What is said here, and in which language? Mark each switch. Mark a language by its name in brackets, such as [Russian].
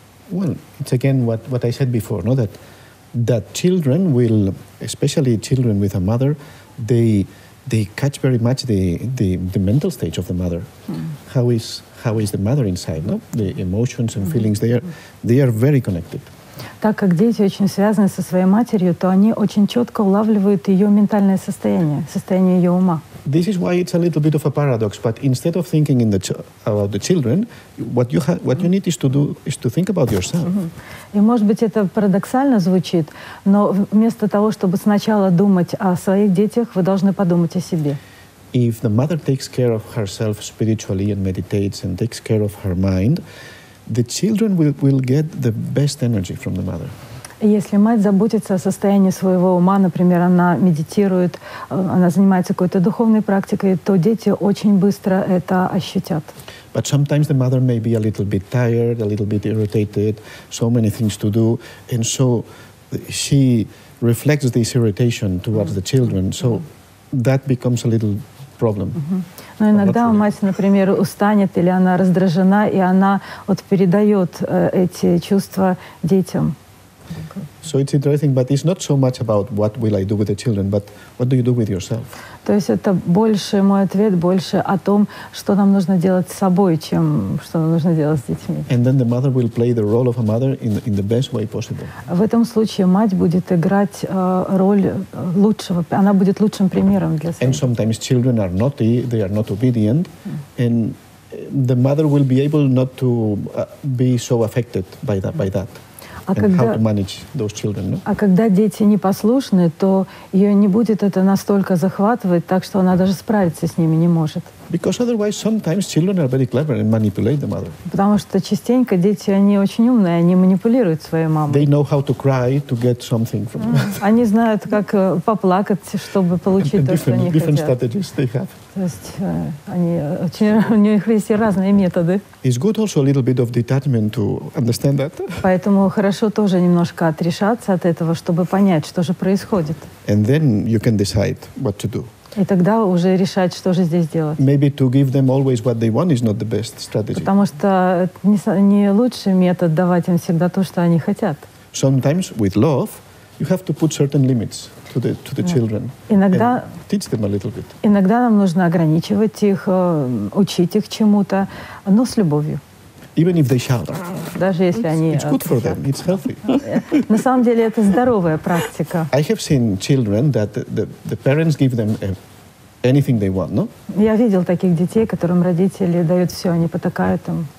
[English] Well, it's again what I said before, no? That children will, especially children with a mother, they catch very much the mental stage of the mother. How is the mother inside? No? The emotions and feelings, they are very connected. [Russian] Так как дети очень связаны со своей матерью, то они очень четко улавливают ее ментальное состояние, состояние ее ума. [English] This is why it's a little bit of a paradox. But instead of thinking about the children, what you need is to think about yourself. [Russian] И, может быть, это парадоксально звучит, но вместо того, чтобы сначала думать о своих детях, вы должны подумать о себе. [English] If the mother takes care of herself spiritually and meditates and takes care of her mind, the children will get the best energy from the mother. [Russian] Если мать заботится о состоянии своего ума, например, она медитирует, она занимается какой-то духовной практикой, то дети очень быстро это ощутят. [English] But sometimes the mother may be a little bit tired, a little bit irritated, so many things to do, and so she reflects this irritation towards the children. So that becomes a little problem. [Russian] Но иногда мать, например, устанет или она раздражена, и она вот передает эти чувства детям. [English] So it's interesting, but it's not so much about what will I do with the children, but what do you do with yourself? [Russian] То есть это больше, мой ответ больше о том, что нам нужно делать с собой, чем что нам нужно делать с детьми. [English] And then the mother will play the role of a mother in the best way possible. [Russian] В этом случае мать будет играть роль лучшего, она будет лучшим примером для своих. [English] And sometimes children are naughty, they are not obedient, and the mother will be able not to be so affected by that. And how to manage those children, no? [Russian] А когда дети непослушны, то ее не будет это настолько захватывать, так что она даже справиться с ними не может. [English] Because otherwise, sometimes children are very clever and manipulate the mother. [Russian] Потому что частенько дети, они очень умные, они манипулируют своей мамой. [English] They know how to cry to get something from them. [Russian] Они знают, как поплакать, чтобы получить то, что они [English] Different [Russian] хотят. [English] strategies they have. [Russian] То есть у них есть разные методы. [English] It's good also a little bit of detachment to understand that. [Russian] Поэтому хорошо тоже немножко отрешаться от этого, чтобы понять, что же происходит. [English] And then you can decide what to do. [Russian] И тогда уже решать, что же здесь делать. [English] Maybe to give them always what they want is not the best strategy. [Russian] Потому что не лучший метод давать им всегда то, что они хотят. [English] Sometimes with love, you have to put certain limits to the children. [Russian] Иногда [English] teach them a little bit. [Russian] Иногда нам нужно ограничивать их, учить их чему-то, но с любовью. [English] even if they shout. [Russian] Даже если они... [English] It's good for them. It's healthy. [Russian] На самом деле это здоровая практика. [English] I have seen children that the parents give them anything they want, no? [Russian] Я видел таких детей, которым родители дают все, они потакают им.